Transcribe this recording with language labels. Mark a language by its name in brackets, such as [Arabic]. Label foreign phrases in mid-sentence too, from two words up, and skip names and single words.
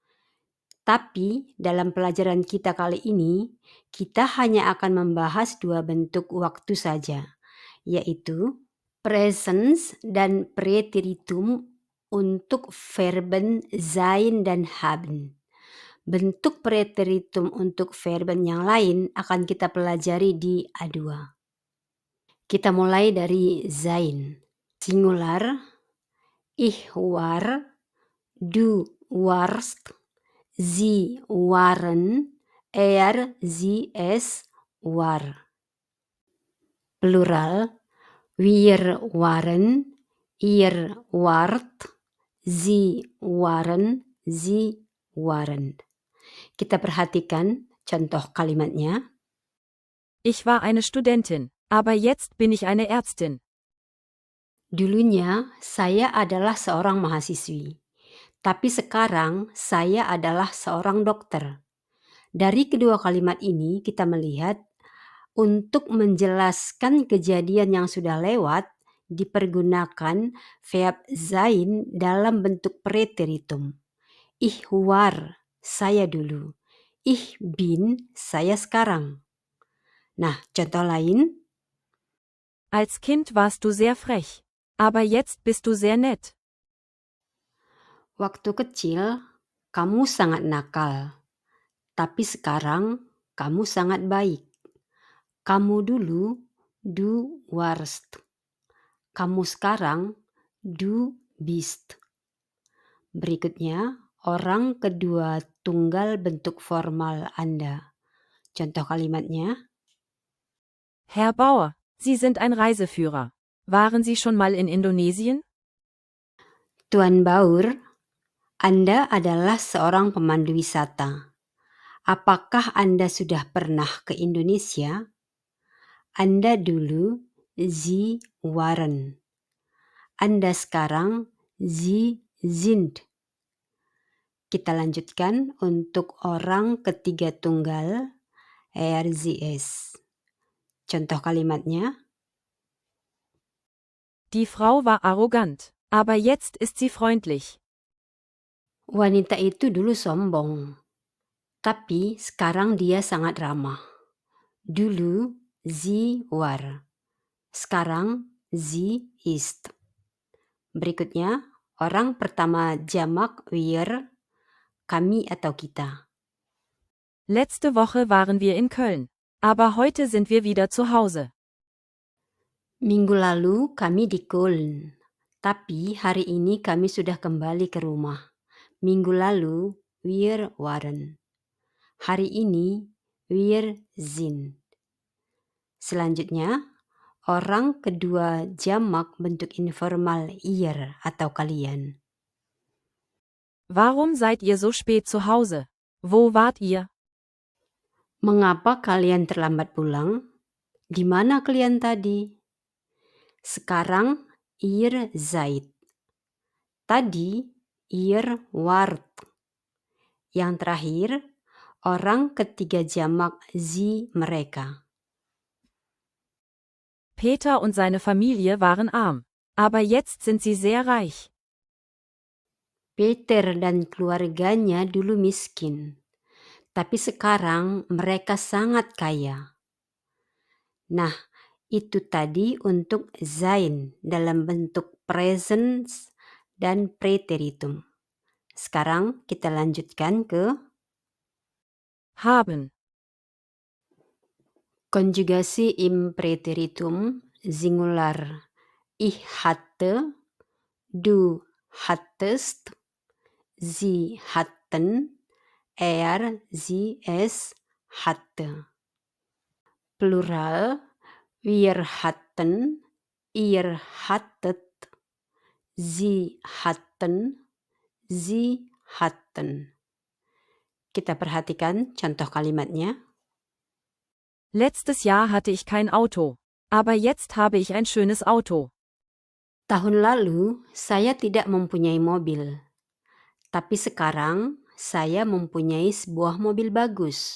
[Indonesian] Tapi dalam pelajaran kita kali ini, kita hanya akan membahas dua bentuk waktu saja, yaitu presens dan preteritum untuk [German] verben sein [Indonesian] dan haben. Bentuk preteritum untuk verben yang lain akan kita pelajari di A2. Kita mulai dari sein. [German] Singular, ich war, du warst, sie waren, er, sie, es war. Plural, wir waren, ihr wart, sie waren, sie waren. [Indonesian] Kita perhatikan contoh kalimatnya. [German] Ich war eine Studentin, aber jetzt bin ich eine Ärztin. [Indonesian] Dulunya saya adalah seorang mahasiswi, tapi sekarang saya adalah seorang dokter. Dari kedua kalimat ini kita melihat untuk menjelaskan kejadian yang sudah lewat dipergunakan [German] verb sein [Indonesian] dalam bentuk preteritum. [German] Ich war, [Indonesian] saya dulu. [German] Ich bin, [Indonesian] saya sekarang. Nah, contoh lain. [German] Als Kind warst du sehr frech, aber jetzt bist du sehr nett. [Indonesian] Waktu kecil, kamu sangat nakal. Tapi sekarang, kamu sangat baik. Kamu dulu, [German] du warst. [Indonesian] Kamu sekarang, [German] du bist. [Indonesian] Berikutnya, orang kedua tunggal bentuk formal Anda. Contoh kalimatnya, [German] Herr Bauer, Sie sind ein Reiseführer. Waren Sie schon mal in Indonesien? [Indonesian] Tuan Baur, Anda adalah seorang pemandu wisata. Apakah Anda sudah pernah ke Indonesia? Anda dulu [German] Sie waren. [Indonesian] Anda sekarang [German] Sie sind. [Indonesian] Kita lanjutkan untuk orang ketiga tunggal RZS. Contoh kalimatnya, [German] Die Frau war arrogant, aber jetzt ist sie freundlich. [Indonesian] wanita itu dulu sombong, tapi sekarang dia sangat ramah. Dulu [German] sie war, [Indonesian] sekarang [German] sie ist. [Indonesian] Berikutnya, orang pertama jamak wir, kami atau kita. [German] Letzte Woche waren wir in Köln, aber heute sind wir wieder zu Hause. [Indonesian] Minggu lalu kami di Köln, tapi hari ini kami sudah kembali ke rumah. Minggu lalu [German] wir waren. [Indonesian] Hari ini [German] wir sind. [Indonesian] Selanjutnya, orang kedua jamak bentuk informal ihr atau kalian. [German] Warum seid ihr so spät zu Hause? Wo wart ihr? [Indonesian] Mengapa kalian terlambat pulang? Di mana kalian tadi? Sekarang [German] ihr seid. [Indonesian] Tadi [German] ihr wart. [Indonesian] Yang terakhir, orang ketiga jamak sie mereka. [German] Peter und seine Familie waren arm, aber jetzt sind sie sehr reich. [Indonesian] Peter dan keluarganya dulu miskin, tapi sekarang mereka sangat kaya. Nah, itu tadi untuk sein dalam bentuk presence dan preteritum. Sekarang kita lanjutkan ke Haben. [German] konjugasi im preteritum singular. Ich hatte, du hattest, sie hatten, sie, es hatte. Plural, wir hatten, ihr hattet, sie hatten, sie hatten. [Indonesian] Kita perhatikan contoh kalimatnya. [German] Letztes Jahr hatte ich kein Auto, aber jetzt habe ich ein schönes Auto. [Indonesian] Tahun lalu saya tidak mempunyai mobil, tapi sekarang saya mempunyai sebuah mobil bagus.